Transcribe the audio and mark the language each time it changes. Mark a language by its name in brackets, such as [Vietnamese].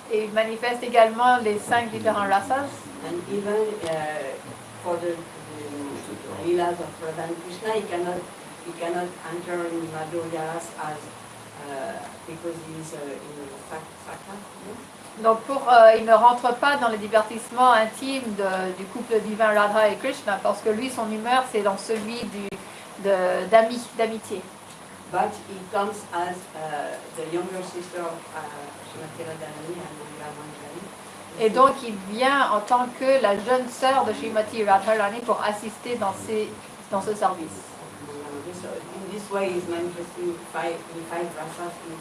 [French] Et il manifeste également les 5 différents rasas. [English] And even for the Leelas of Radha and Krishna, he cannot enter in Madhurya's as because he is in Sakha. [French] Donc il ne rentre pas dans les divertissements intimes du couple divin Radha et Krishna parce que lui, son humeur, c'est dans celui d'amitié. [English] But he comes as the younger sister of Srimati Radharani and Manjari. [French] Et donc il vient en tant que la jeune sœur de Srimati Radharani pour assister dans ce service. [English] So in this way he's manifesting in five rasas.